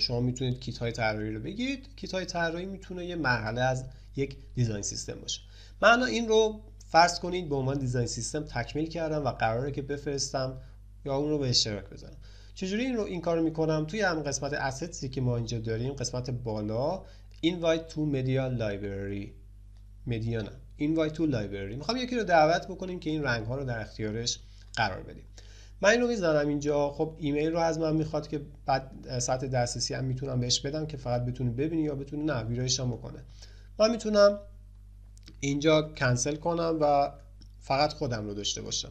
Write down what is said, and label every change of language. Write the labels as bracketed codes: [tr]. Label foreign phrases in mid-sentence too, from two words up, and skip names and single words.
[fa] شما میتونید کیت های طراحی رو بگیرید. کیت های طراحی میتونه یه مرحله از یک [en] design system [fa] باشه. من الان این رو فرض کنید به عنوان [en] design system [fa] تکمیل کردم و قراره که بفرستم یا اون رو به اشتراک بذارم. چجوری این کارو میکنم؟ توی هم قسمت اسیتسی که ما اینجا داریم، قسمت بالا [en] invite to media library، [fa] مدیا نه، [en] invite to library، [fa] میخوام یکی رو دعوت بکنیم که این رنگ ها رو در اختیارش قرار بدیم. من این رو میزنم اینجا. خب ایمیل رو از من میخواد که بعد سطح دسترسی هم میتونم بهش بدم که فقط بتونه ببینه یا بتونه نه ویرایش هم بکنه. من میتونم اینجا کنسل کنم و فقط خودم رو داشته باشم.